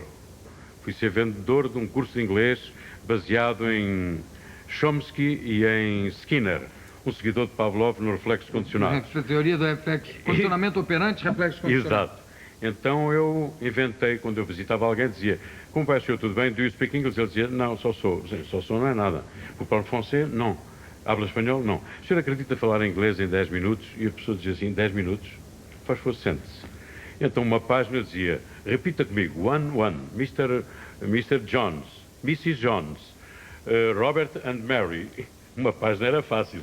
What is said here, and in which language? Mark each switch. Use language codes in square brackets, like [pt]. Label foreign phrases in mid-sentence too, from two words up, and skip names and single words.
[pt] Fui ser vendedor de um curso de inglês baseado em Chomsky e em Skinner, um seguidor de Pavlov no reflexo condicionado. A teoria do reflexo, condicionamento operante, reflexo condicionado. Exato. Então eu inventei, quando eu visitava alguém, dizia: como vai, senhor, tudo bem? [en] Do you speak English? [pt] Ele dizia: não, só sou. Só sou não é nada. [fr] Vous parlez français? [pt] Não. Habla espanhol? Não. O senhor acredita falar inglês em 10 minutos? E a pessoa dizia assim: 10 minutos? Faz favor, sente-se. Então uma página dizia: repita comigo, [en] one, Mr. Jones, Mrs. Jones, Robert and Mary. [pt] Uma página era fácil.